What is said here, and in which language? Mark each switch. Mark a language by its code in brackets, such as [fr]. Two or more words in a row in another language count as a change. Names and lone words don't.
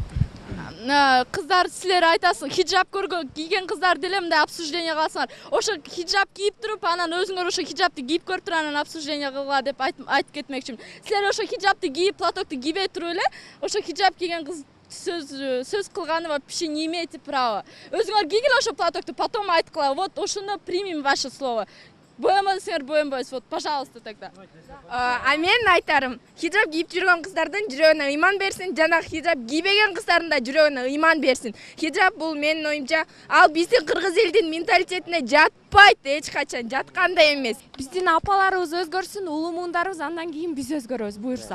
[ky] Кыздар, силер айтасың, хиджаб кийген кыздар деле мындай обсуждение кыласыңар. Ошо хиджаб кийип туруп, анан өзүңөр ошо хиджабты кийип көрүп туруп, анан обсуждение кылгыла деп айтып кетмекчимин. Силер ошо хиджабты кийип, платокты кийбей туруп эле, ошо хиджаб кийген кыз сөз кылганы [ru] вообще не имеете права. [ky] Өзүңөр кийгиле ошо платокты, потом айткыла, вот ошондо [ru] примем ваше слово. [ky] Боямасыңар, боянбайсыз, [ru] вот, пожалуйста, тогда. [ky] А мен айтарым, хиджаб кийип жүргөн кыздардын жүрөгүнө ыйман берсин, жана хиджаб кийбеген кыздардын да жүрөгүнө ыйман берсин. Хиджаб бул менин оюмча, ал биздин кыргыз элдин менталитетине жатпайт, эч качан жаткандай эмес. Биздин апаларыбыз өзгөрсүн, улуу муундарыбыз, андан кийин биз өзгөрөбүз, буюрса.